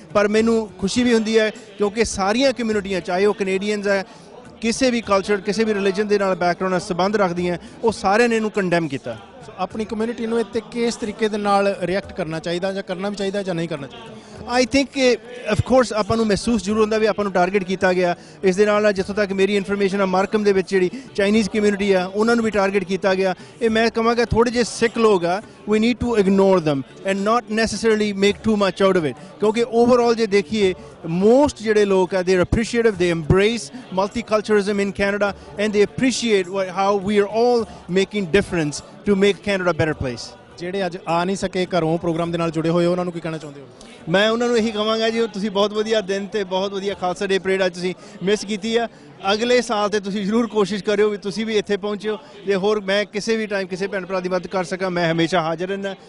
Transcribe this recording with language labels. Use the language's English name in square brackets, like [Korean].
[Punjabi] ਪਰ ਮੈਨੂੰ ਖੁਸ਼ੀ ਵੀ ਹੁੰਦੀ ਹੈ ਕਿਉਂਕਿ ਸਾਰੀਆਂ ਕਮਿਊਨਿਟੀਆਂ, ਚਾਹੇ ਉਹ ਕੈਨੇਡੀਅਨਸ ਹੈ, ਕਿਸੇ ਵੀ ਕਲਚਰ, ਕਿਸੇ ਵੀ ਰਿਲੀਜਨ ਦੇ ਨਾਲ ਬੈਕਗਰਾਊਂਡ ਨਾਲ ਸੰਬੰਧ ਰੱਖਦੀਆਂ, ਉਹ ਸਾਰਿਆਂ ਨੇ ਇਹਨੂੰ ਕੰਡੈਮ ਕੀਤਾ। ਆਪਣੀ ਕਮਿਊਨਿਟੀ ਨੂੰ ਇੱਥੇ ਕਿਸ ਤਰੀਕੇ ਦੇ ਨਾਲ ਰਿਐਕਟ ਕਰਨਾ ਚਾਹੀਦਾ, ਜਾਂ ਕਰਨਾ ਵੀ ਚਾਹੀਦਾ ਜਾਂ ਨਹੀਂ ਕਰਨਾ ਚਾਹੀਦਾ? [English] I think of course [Punjabi] ਆਪਾਂ ਨੂੰ ਮਹਿਸੂਸ ਜ਼ਰੂਰ ਹੁੰਦਾ ਵੀ ਆਪਾਂ ਨੂੰ ਟਾਰਗੇਟ ਕੀਤਾ ਗਿਆ। ਇਸ ਦੇ ਨਾਲ ਜਿੱਥੋਂ ਤੱਕ ਮੇਰੀ ਇਨਫੋਰਮੇਸ਼ਨ ਆ, ਮਾਰਕਮ ਦੇ ਵਿੱਚ ਜਿਹੜੀ ਚਾਈਨੀਜ਼ ਕਮਿਊਨਿਟੀ ਆ, ਉਹਨਾਂ ਨੂੰ ਵੀ ਟਾਰਗੇਟ ਕੀਤਾ ਗਿਆ। ਇਹ ਮੈਂ ਕਹਾਂਗਾ ਥੋੜ੍ਹੇ ਜਿਹੇ ਸਿੱਖ ਲੋਕ ਆ, [English] we need to ignore them and not necessarily make too much out of it, [Punjabi] ਕਿਉਂਕਿ ਓਵਰਆਲ ਜੇ ਦੇਖੀਏ [English] most [Punjabi] ਜਿਹੜੇ ਲੋਕ ਆ, [English] they are appreciative, they embrace multiculturalism in Canada and they appreciate how we are all making difference to make Canada a better place. [Punjabi] ਜਿਹੜੇ ਅੱਜ ਆ ਨਹੀਂ ਸਕੇ ਘਰੋਂ ਪ੍ਰੋਗਰਾਮ ਦੇ ਨਾਲ ਜੁੜੇ ਹੋਏ, ਉਹਨਾਂ ਨੂੰ ਕੀ ਕਹਿਣਾ ਚਾਹੁੰਦੇ ਹੋ? ਮੈਂ ਉਹਨਾਂ ਨੂੰ ਇਹੀ ਕਹਾਂਗਾ ਜੀ, ਤੁਸੀਂ ਬਹੁਤ ਵਧੀਆ ਦਿਨ ਤੇ ਬਹੁਤ ਵਧੀਆ ਖਾਲਸਾ ਡੇ ਪਰੇਡ ਅੱਜ ਤੁਸੀਂ ਮਿਸ ਕੀਤੀ ਆ। ਅਗਲੇ ਸਾਲ ਤੇ ਤੁਸੀਂ ਜ਼ਰੂਰ ਕੋਸ਼ਿਸ਼ ਕਰਿਓ ਵੀ ਤੁਸੀਂ ਵੀ ਇੱਥੇ ਪਹੁੰਚਿਓ। ਜੇ ਹੋਰ ਮੈਂ ਕਿਸੇ ਵੀ ਟਾਈਮ ਕਿਸੇ ਭੈਣ ਭਰਾ ਦੀ ਮਦਦ ਕਰ ਸਕਾਂ, ਮੈਂ ਹਮੇਸ਼ਾ ਹਾਜ਼ਰ ਰਹਿੰਦਾ।